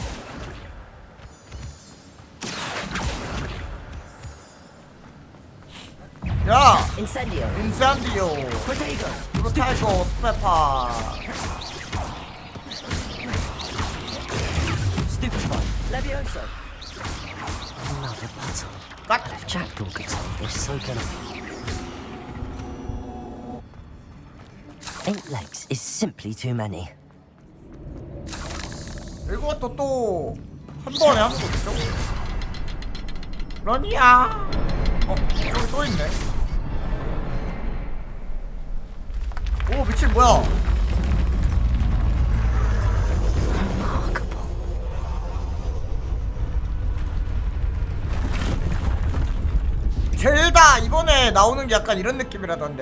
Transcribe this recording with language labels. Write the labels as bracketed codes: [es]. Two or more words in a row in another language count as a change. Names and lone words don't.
[ko] 야! Incendio. Potato. Pepper. Stupefy. Levioso. [en] Another puzzle. But if Jackdaw could solve this, so can I. 8 legs is simply too many. [ko] 이것도 또 한 번에 하는 거 있죠? 런이야. 여기 또 있네. 오 미친 뭐야? 젤다 이번에 나오는 게 약간 이런 느낌이라던데.